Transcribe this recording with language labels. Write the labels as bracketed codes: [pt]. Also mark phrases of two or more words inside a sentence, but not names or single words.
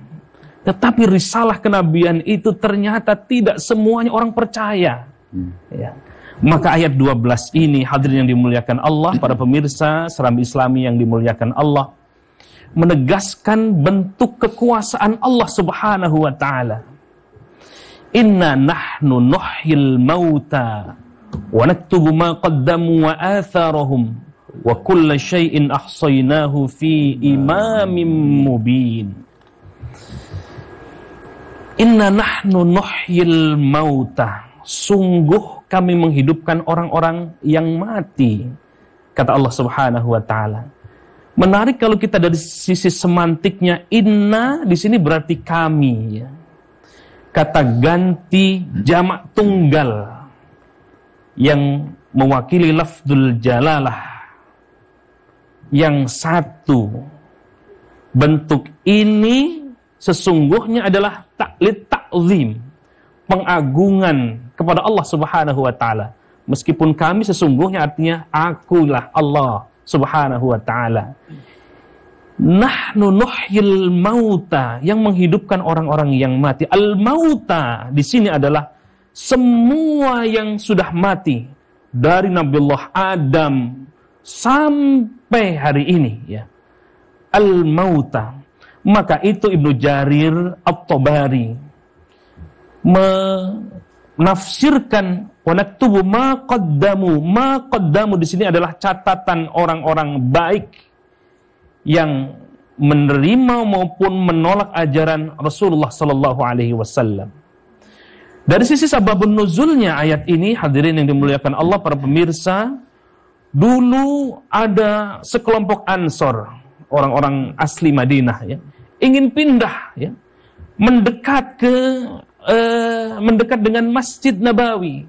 [id] Tetapi risalah kenabian itu ternyata tidak semuanya orang percaya. Ya. Maka ayat 12 ini, hadirin yang dimuliakan Allah, para pemirsa Serambi Islami yang dimuliakan Allah, menegaskan bentuk kekuasaan Allah [ar] سبحانه وتعالى. إنا نحن نحيي الموتى ونكتب ما قدموا وآثارهم وكل شيء أحصيناه في إمام مبين. إنا نحن نحيي الموتى. [id] Sungguh kami menghidupkan orang-orang yang mati, kata Allah [ar] سبحانه وتعالى. [id] Menarik kalau kita dari sisi semantiknya, inna di sini berarti kami, ya. Kata ganti jamak tunggal yang mewakili [ar] لفظ الجلالة [id] yang satu. Bentuk ini sesungguhnya adalah taklid ta'zim, pengagungan kepada Allah [ar] سبحانه وتعالى. [id] Meskipun kami sesungguhnya artinya akulah Allah [ar] سبحانه وتعالى. نحن نحيي الموتى, [id] yang menghidupkan orang-orang yang mati. Al-mauta di sini adalah semua yang sudah mati dari Nabiullah Adam sampai hari ini, ya. Al-mauta. Maka itu Ibnu Jarir At-Tabari menafsirkan [ar] ونكتب ما قدموا. ما قدموا [id] di sini adalah catatan orang-orang baik yang menerima maupun menolak ajaran Rasulullah [ar] صلى الله عليه وسلم. [id] Dari sisi [ar] سبب النزول [id] ayat ini, hadirin yang dimuliakan Allah, para pemirsa, dulu ada sekelompok Ansor, orang-orang asli Madinah, ya, ingin pindah, ya, mendekat dengan Masjid Nabawi.